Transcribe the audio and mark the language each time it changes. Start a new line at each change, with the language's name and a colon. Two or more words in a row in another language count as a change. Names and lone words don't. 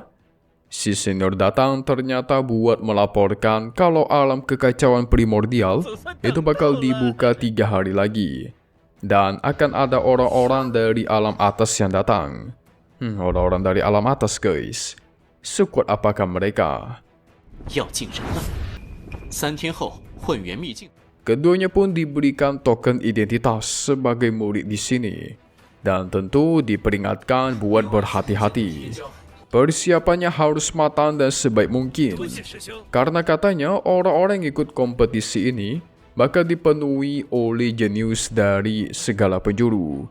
Indonesian: Si senior datang ternyata buat melaporkan kalau alam kekacauan primordial itu bakal dibuka 3 hari lagi. Dan akan ada orang-orang dari alam atas yang datang. Orang-orang dari alam atas guys. Sekuat apakah mereka?
Chinese: 要进人了，3天后混元秘境。
Indonesian: Keduanya pun diberikan token identitas sebagai murid di sini. Dan tentu diperingatkan buat berhati-hati. Persiapannya harus matang dan sebaik mungkin. Karena katanya orang-orang yang ikut kompetisi ini bakal dipenuhi oleh jenius dari segala penjuru.